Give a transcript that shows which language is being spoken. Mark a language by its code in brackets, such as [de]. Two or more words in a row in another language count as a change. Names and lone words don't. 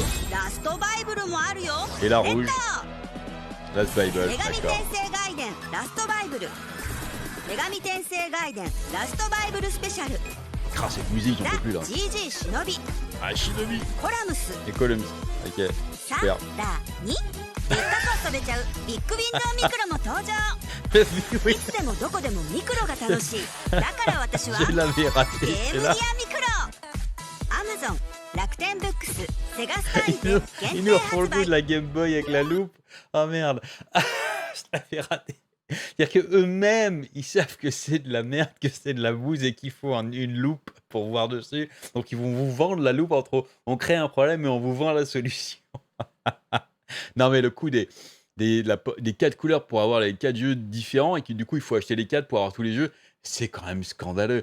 [fr] Et la rouge. Last Bible, d'accord. Ah, cette musique, j'en peux plus là. Ah, Shinobi. Et Columns. Ok, super. [ja] 遊べちゃうビッグウィンドウミクロも登場。いつでもどこでもミクロが楽しい。だから私はゲームギアミクロ。Amazon、楽天ブックス、セガスターにて限定発売。 [fr] la Game Boy avec la loupe. Oh merde, je l'avais raté. C'est-à-dire que eux-mêmes, ils savent que c'est de la merde, que c'est de la bouse et qu'il faut une loupe pour voir dessus. Donc ils vont vous vendre la loupe entre on crée un problème et on vous vend la solution. Non mais le coup des 4 couleurs pour avoir les 4 jeux différents et que du coup il faut acheter les 4 pour avoir tous les jeux, c'est quand même scandaleux.